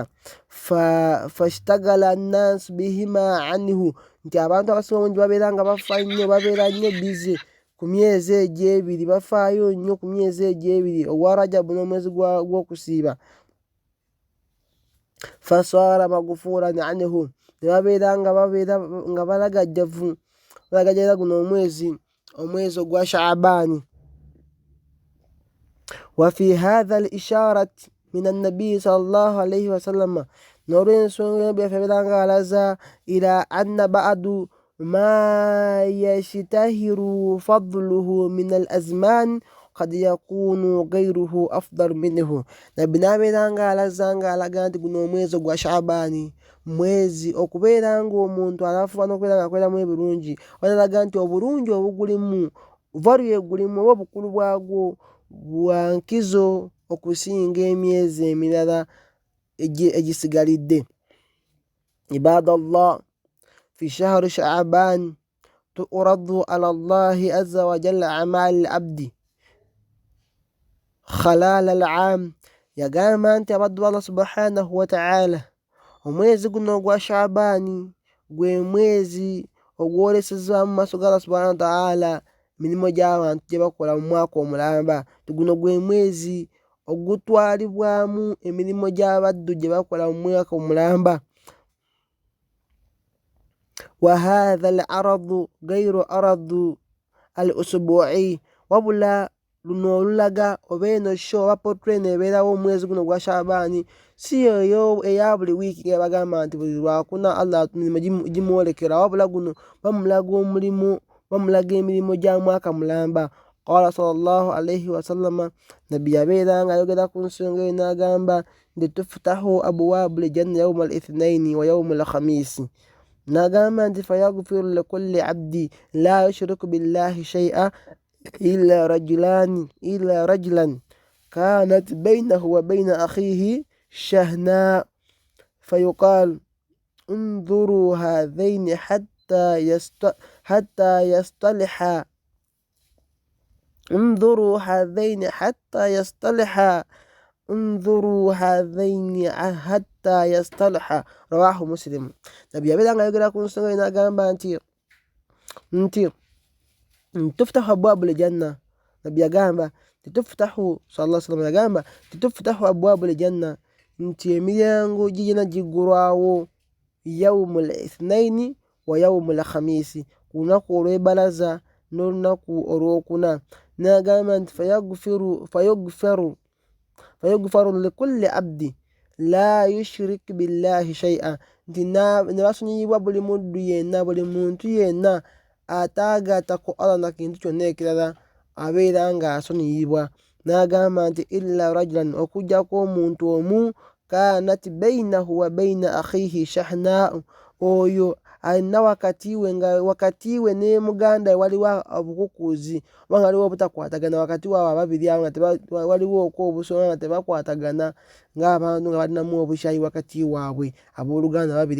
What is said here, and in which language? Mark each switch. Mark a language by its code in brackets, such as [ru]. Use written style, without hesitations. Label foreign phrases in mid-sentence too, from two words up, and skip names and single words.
[ar] فاشتغل الناس بهما عنه, [lg] nti abantu abasinga obungi babeera nga bafa nnyo, babeera nnyo bize ku myezi egyo ebiri, bafaayo nnyo ku myezi egyo ebiri, ogwa Rajabu n'omwezi gw'okusiiba. [ar] فصار مغفولا عنه, [lg] ne babeera nga balagajjavu guno omwezi ogwa Sha'ban. [ar] وفي هذا الإشارة من النبي صلى الله عليه وسلم, [lg] n'olw'ensonga yabeera nga alaza [ar] إلى أن بعض ما يشتهر فضله من الأزمان قد يكون غيره أفضل منه. [lg] Nabbi n'abeera nga alaza nga alaga nti guno omwezi ogwa Sha'ban mwezi okubeera ng'omuntu alafuba n'okubeera nga akoleramu ebirungi, alaga nti obulungi obugulimu value egulimu oba obukulu bwagwo bwa nkizo okusinga emyezi emirala egisigalidde. [ar] عباد الله في شهر شعبان تعرض على الله عز وجل أعمال العبد خلال العام. [lg] Yagamba nti abaddu Allah [ar] سبحانه وتعالى, [lg] omwezi guno ogwa Sha'ban gwe mwezi ogwolesezaamu maaso ga Allah [ar] سبحانه وتعالى [lg] emirimu gy'abantu gye bakola mu mwaka omulamba. Guno gwe mwezi ogutwalibwamu emirimu gy'abaddu gye bakola mu mwaka omulamba. [ar] وهذا العرض غير عرض الأسبوع, [lg] wabula luno olulaga oba eno show oba portrait nebeerawo omwezi guno gwa Sha'ban si eyo eya buli wiiki nga bagamba nti buli lwakuna Allah emirimu gimwolekera, wabula guno bamulaga emirimu gya mwaka mulamba. [ar] قال صلى الله عليه وسلم, [lg] nabbi yabeera nga ayogera ku nsonga eyo n'agamba nti [ar] تفتح أبواب الجنة يوم الاثنين ويوم الخميس, [lg] n'agamba nti [ar] فيغفر لكل عبد لا يشرك بالله شيئا إلا رجلا كانت بينه وبين أخيه شحناء فيقال انظروا هذين حتى يصطلحا انظروا هذين حتى يصطلحا رواه مسلم. [lg] نبي yabeera nga ayogera ku nsonga n'agamba nti [ar] تفتح أبواب الجنة. [lg] Nabbi yagamba [ar] تفتح صلى الله عليه وسلم [lg] yagamba [ar] تفتح أبواب الجنة, [lg] nti emiryango gigenda giggulwawo [ar] يوم الاثنين ويوم الخميس, [lg] ku lunaku olw'ebalaza n'olunaku olwokuna. N'agamba nti [ar] فيغفر لكل عبد لا يشرك بالله شيئا, [lg] nti ne basonyiyibwa buli muddu yenna, buli muntu yenna ataagatta ku Allah na kintu kyonna ekirala abeera nga asonyiyibwa. N'agamba nti [ar] إلا رجلا, [lg] okuggyako omuntu omu, [ar] كانت بينه وبين أخيه شحناء, [lg] oyo alina wakati we ne muganda we waliwo obukukuuzi oba nga waliwo obutakwatagana wakati waabwe ababiri abo, nga waliwo obusonga nga tebakwatagana, ng'abantu nga balinamu obukyayi wakati waabwe abooluganda babiri.